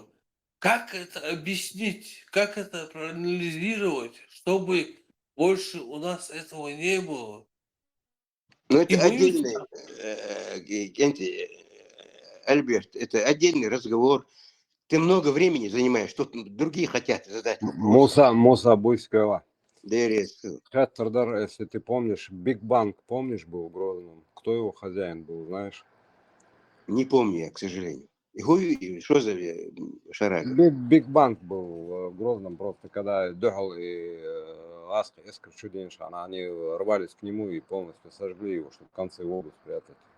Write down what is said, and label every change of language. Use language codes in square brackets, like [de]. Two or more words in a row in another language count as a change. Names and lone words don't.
[ru] Как это объяснить, как это проанализировать, чтобы больше у нас этого не было? Ну, И это боюсь, отдельный, Альберт, это отдельный разговор. Ты много времени занимаешь, тут другие хотят задать вопрос. Муса Буйского. Дерез. Хаттердар, если ты помнишь, Биг Банк, помнишь, был в Грозном? Кто его хозяин был, знаешь? Не помню я, к сожалению. Что за шарага? Биг Банк был в Грозном, просто когда Дехал и Эскер Чуденшан, они рвались к нему и полностью сожгли его, чтобы концы в обувь спрятать.